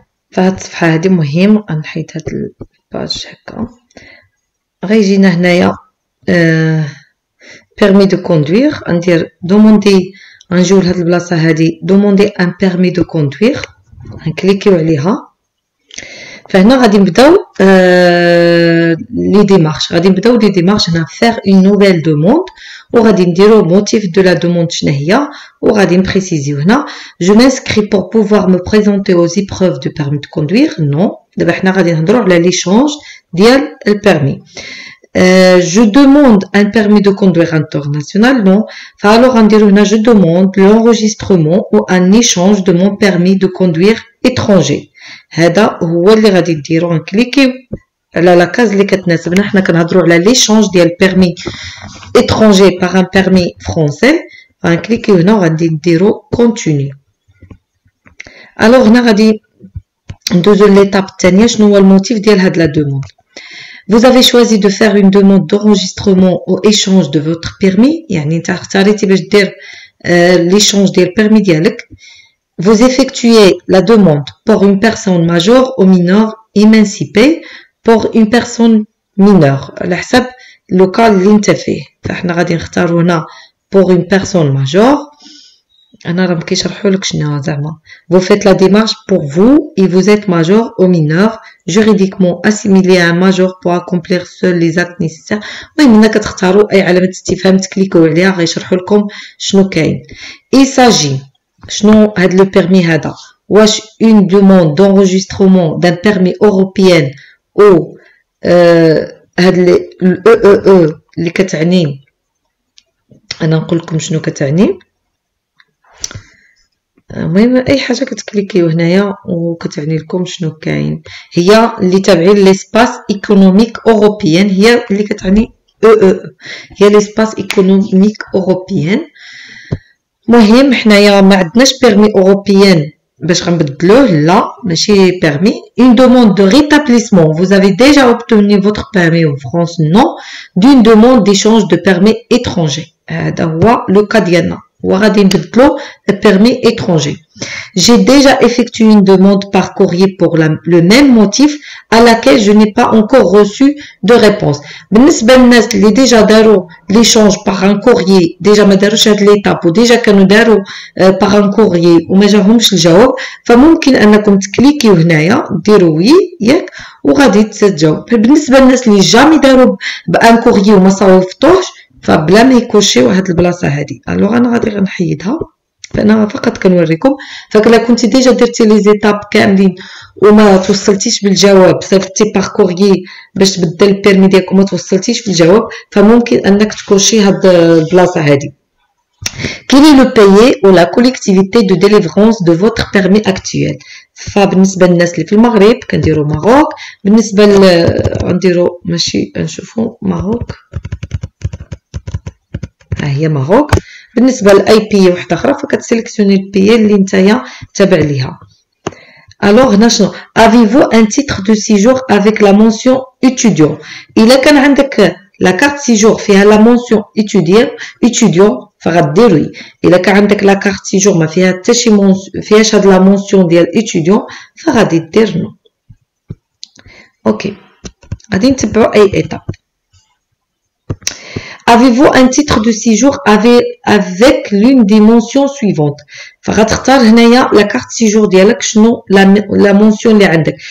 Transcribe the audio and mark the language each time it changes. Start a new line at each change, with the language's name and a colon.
Arabic: فهاد الصفحه هذه مهم غنحيد هاد الباج هكا. غيجينا هنايا permis de conduire. ندير دوموندي غنجيو لهاد البلاصه هادي
French: demander un permis de conduire
Arabic: غنكليكيو عليها. فهنا غادي نبداو لي ديمارش هنا
French: faire une nouvelle demande
Arabic: وغادي نديرو
French: motif de la demande
Arabic: شنو هي وغادي نبريسيزيو هنا
French: je m'inscris pour pouvoir me présenter aux épreuves de permis de conduire.
Arabic: non دابا حنا غادي نهضروا على l'échange ديال البيرمي.
French: je demande un permis de conduire international. non alors
Arabic: غنديرو هنا
French: je demande l'enregistrement ou un échange de mon permis de conduire étranger.
Arabic: هذا هو اللي غادي نديرو غنكليكيو على لاكاز اللي كتناسبنا. حنا كنهضروا على ليشونج ديال بيرمي
French: étranger par un permis français.
Arabic: غنكليكيو هنا وغادي نديرو كونتينيو. الوغ هنا غادي ندوزو ليطاب الثانيه شنو هو الموتيف ديال هاد لا دوموند.
French: Vous avez choisi de faire une demande d'enregistrement ou échange de votre permis.
Arabic: يعني انت اختاريتي باش دير l'échange ديال البيرمي ديالك.
French: Vous effectuez la demande pour une personne majeure ou mineure émancipée pour une personne mineure
Arabic: على حسب اللوكال اللي انت فيه. فاحنا غادي نختارو هنا
French: pour une personne majeure.
Arabic: انا راه مكيشرحوا لك شنو زعما.
French: Vous faites la démarche pour vous et vous êtes majeur ou mineur juridiquement assimilé à un majeur pour accomplir seuls les actes nécessaires.
Arabic: المهم هنا كتختاروا اي علامه استفهام تكليكوا عليها غيشرحوا لكم شنو كاين.
French: Il s'agit
Arabic: شنو هاد لو بيرمي هذا واش
French: une demande d'enregistrement d'un permis européen ou
Arabic: هاد ال اللي كتعني انا نقول لكم شنو كتعني. المهم اي حاجه كتكليكيو هنايا وكتعني لكم شنو كاين. هي اللي تابعين ليسباس ايكونوميك اوروبيان هي اللي كتعني هي ليسباس ايكونوميك اوروبيان. مهم حنايا ما عندناش بيرمي اوروبيان باش غنبدلوه. لا ماشي بيرمي.
French: une demande de rétablissement. vous avez déjà obtenu votre permis en France. non d'une demande d'échange de permis étranger.
Arabic: هذا هو لو كا ديالنا وغادي نبدلو permis étranger.
French: J'ai déjà effectué une demande par courrier pour le même motif à laquelle je n'ai pas encore reçu de réponse.
Arabic: بالنسبة للناس اللي ديجا داروا l'échange
French: par un courrier
Arabic: ديجا ما داروش هاد ليطاب وديجا كانوا داروا par un courrier وما جاهمش الجواب فممكن انكم تكليكيو هنايا ديروا وي ياك وغادي تجاوب. بالنسبة للناس اللي جامي داروا بان كوريي وما صوفتوش فبلا ما يكوشيو هاد البلاصه هادي. الوغ انا غادي غنحيدها فانا فقط كنوريكم. فكلا كنتي ديجا درتي لي زيتاب كاملين وما توصلتيش بالجواب صيفطتي باغ كوريي باش تبدل البيرمي ديالك وما توصلتيش بالجواب فممكن انك تكوشي هاد البلاصه هادي.
French: Quel est le pays ou la collectivité de délivrance de votre permis actuel.
Arabic: فبالنسبه للناس اللي في المغرب كنديروا ماروك. بالنسبه غنديروا ماشي نشوفوا ماروك ها هي ماروك. بالنسبه لاي بي وحده اخرى فكتسيليكسيوني البي اللي نتايا تابع ليها. الوغ هنا شنو
French: avez-vous un titre de séjour avec la mention étudiant.
Arabic: الا كان عندك لا كارت سيجور فيها لا مونسيون étudiant فغديري. الا كان عندك لا كارت سيجور ما فيها حتى شي فيهاش هاد لا مونسيون ديال étudiant فغادي دير نو. اوكي غادي نتبعوا اي ايتاب.
French: Avez-vous un titre de séjour avec l'une des mentions suivantes.
Arabic: فغتختار هنايا لا كارت سيجور ديالك شنو لا مونسيون اللي عندك.